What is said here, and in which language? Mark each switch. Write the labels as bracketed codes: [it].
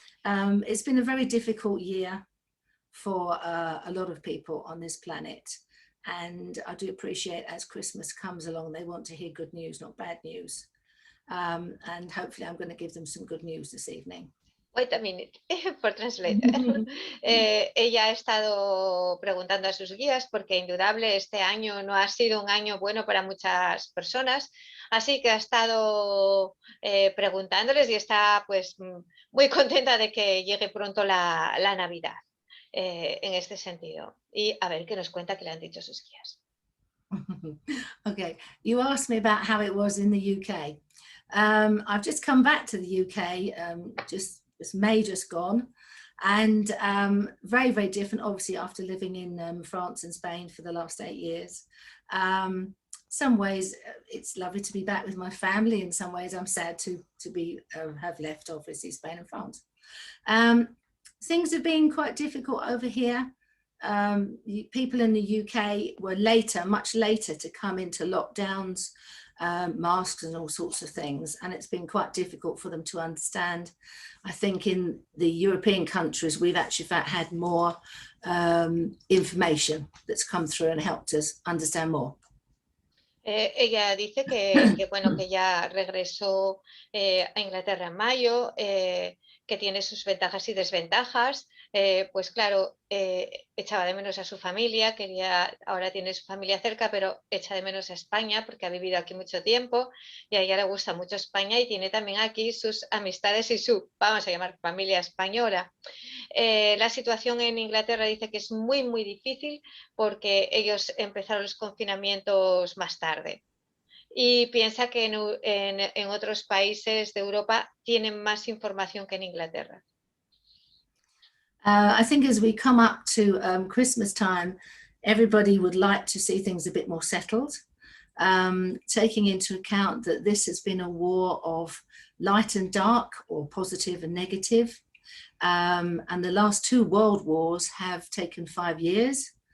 [en] It's been a very difficult year for a lot of people on this planet. And I do appreciate as Christmas comes along, they want to hear good news, not bad news. And hopefully I'm going to give them some good news this evening. Wait a minute, por translate. [es] Ella ha estado preguntando a sus guías porque indudable este año no ha sido un año bueno para muchas personas, así que ha estado preguntándoles y está pues muy contenta de que llegue pronto la Navidad. En este sentido, y a ver qué nos cuenta que le han dicho sus guías. [en] Okay, you asked me about how it was in the UK. I've just come back to the UK, just May just gone, and very, very different, obviously, after living in France and Spain for the last 8 years. Some ways it's lovely to be back with my family. In some ways I'm sad to be have left, obviously, Spain and France. Things have been quite difficult over here. People in the UK were later, much later, to come into lockdowns, masks and all sorts of things, and it's been quite difficult for them to understand. I think in the European countries we've actually had more information that's come through and helped us understand more. [es] Ella dice que bueno, que ya regresó a Inglaterra en mayo, que tiene sus ventajas y desventajas. Pues claro, echaba de menos a su familia, ahora tiene su familia cerca, pero echa de menos a España porque ha vivido aquí mucho tiempo y a ella le gusta mucho España y tiene también aquí sus amistades y su, vamos a llamar, familia española. La situación en Inglaterra dice que es muy, muy difícil porque ellos empezaron los confinamientos más tarde. Y piensa que en otros países de Europa tienen más información que en Inglaterra. [en] I think as we come up to Christmas time, everybody would like to see things a bit more settled, taking into account that this has been a war of light and dark, or positive and negative. And the last 2 world wars have taken 5 years.